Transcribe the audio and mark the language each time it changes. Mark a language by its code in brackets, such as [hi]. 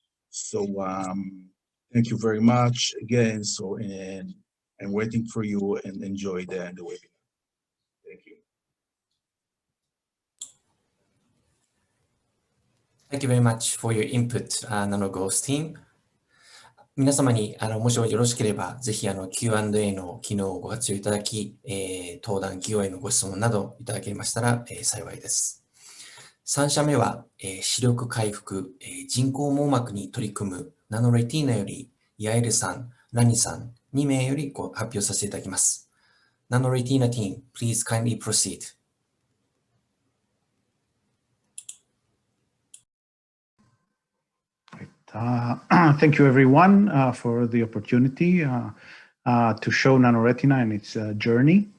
[en] So thank you very much again. So, and I'm waiting for you and enjoy the webinar. Thank you. Thank you very much for your input, Nano-Ghost team. [ja] 皆様にもしよろしければ、ぜひQ&A の機能をご活用いただき、登壇企業へのご質問などいただけましたら、幸いです。 3社目は、視力回復、人工網膜に取り組むナノレティーナより、ヤエルさん、ラニさん、2名より発表させていただきます。 [en] Nano-Retina team, please kindly proceed. Thank you, everyone, for the opportunity to show Nano-Retina and its journey.